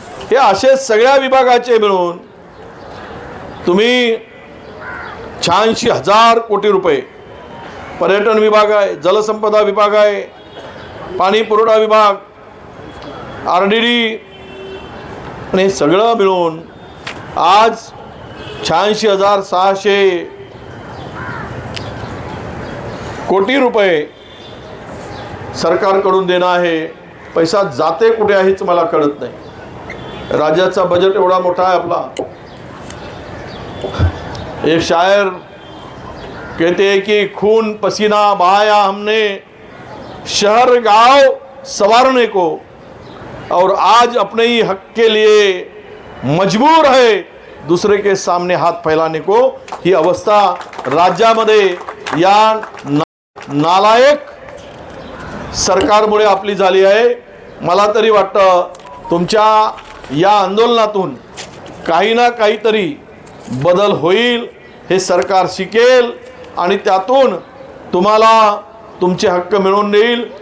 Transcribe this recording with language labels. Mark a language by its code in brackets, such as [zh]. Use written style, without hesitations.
[mr] हे असे सगळ्या विभागाचे मिळून तुम्ही 86,000 कोटी रुपये, पर्यटन विभाग आहे, जलसंपदा विभाग आहे, पाणी पुरवठा विभाग, RDD, आणि हे सगळं मिळून आज 86,600 कोटी रुपये सरकारकडून देणं आहे. पैसा जाते कुठे आहेच मला कळत नाही. राज्याचा बजेट एवढा मोठा आहे आपला. [hi] एक शायर कहते हैं कि खून पसीना बहाया हमने शहर गांव संवारने को, और आज अपने ही हक के लिए मजबूर है दूसरे के सामने हाथ फैलाने को. [mr] ही अवस्था राज्यामध्ये या नालायक सरकारमुळे आपली झाली आहे. मला तरी वाटतं तुमच्या या आंदोलनातून काही ना काहीतरी बदल होईल, हे सरकार शिकेल आणि त्यातून तुम्हाला तुमचे हक्क मिळवून देईल.